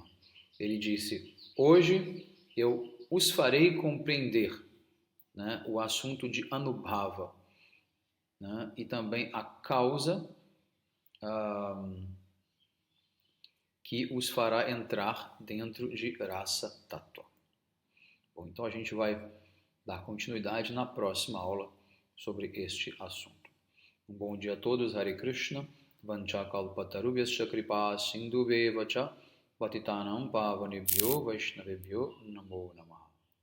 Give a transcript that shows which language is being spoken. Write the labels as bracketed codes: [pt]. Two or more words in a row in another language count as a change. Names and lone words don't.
[pt] Ele disse: hoje eu os farei compreender, né, o assunto de Anubhava, né, e também a causa que os fará entrar dentro de Rasa Tattva. Bom, então a gente vai dar continuidade na próxima aula sobre este assunto. Um bom dia a todos, [sa] Hare Krishna, Vanchakalpatarubhyascha kripa sindhuvevacha patitanam pavanebhyo vaishnavebhyo namo namaha.